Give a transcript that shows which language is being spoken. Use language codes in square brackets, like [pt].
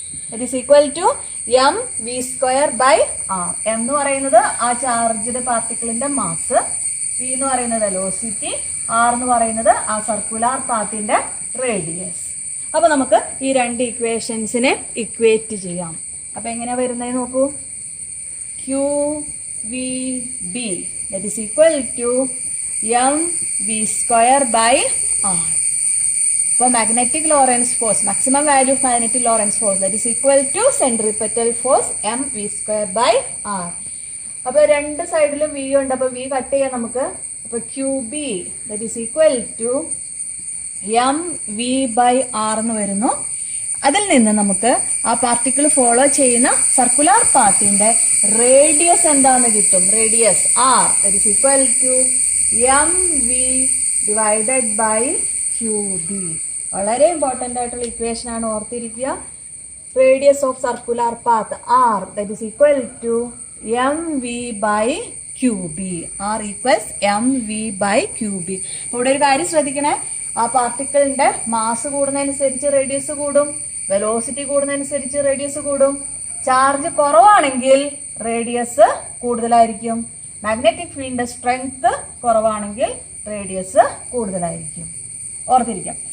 [en] That is equal to mv square by r. [ml] m എന്ന് പറയുന്നത് ആ ചാർജ്ഡ് പാർട്ടിക്കിളിന്റെ മാസ്, v എന്ന് പറയുന്നത് വെലോസിറ്റി, r എന്ന് പറയുന്നത് ആ സർക്കുലർ പാത്തിന്റെ റേഡിയസ്. അപ്പൊ നമുക്ക് ഈ രണ്ട് ഇക്വേഷൻസിനെ ഇക്വേറ്റ് ചെയ്യാം. അപ്പൊ എങ്ങനെയാ വരുന്നത് നോക്കൂ. [en] QVB that is equal to mv square by r. For magnetic Lorentz force, maximum value of magnetic Lorentz force, that is equal to centripetal force mv square by r. [ml] അപ്പോൾ രണ്ട് സൈഡിലും v ഉണ്ട്. അപ്പോൾ v കട്ട് ചെയ്യാം നമുക്ക്. അപ്പോൾ [en] QB that is equal to mv by r [ml] എന്ന് വരുന്നു. അതിൽ നിന്ന് നമുക്ക് ആ പാർട്ടിക്കിൾ ഫോളോ ചെയ്യുന്ന സർക്കുലർ പാത്തിന്റെ റേഡിയസ് എന്താണെന്ന് കിട്ടും. [en] Radius r that is equal to mv divided by QB. [ml] വളരെ ഇമ്പോർട്ടൻ്റ് ആയിട്ടുള്ള ഇക്വേഷൻ ആണ്, ഓർത്തിരിക്കുക. [en] Radius of circular path r that is equal to mv by QB. r equals mv by QB. [ml] ഇവിടെ ഒരു കാര്യം ശ്രദ്ധിക്കണേ, ആ പാർട്ടിക്കിളിന്റെ മാസ് കൂടുന്നതനുസരിച്ച് റേഡിയസ് കൂടും, വെലോസിറ്റി കൂടുന്നതനുസരിച്ച് റേഡിയസ് കൂടും. ചാർജ് കുറവാണെങ്കിൽ റേഡിയസ് കൂടുതലായിരിക്കും, മാഗ്നറ്റിക് ഫീൽഡിന്റെ സ്ട്രെങ്ത് കുറവാണെങ്കിൽ റേഡിയസ് കൂടുതലായിരിക്കും. ഓർത്തിരിക്കാം.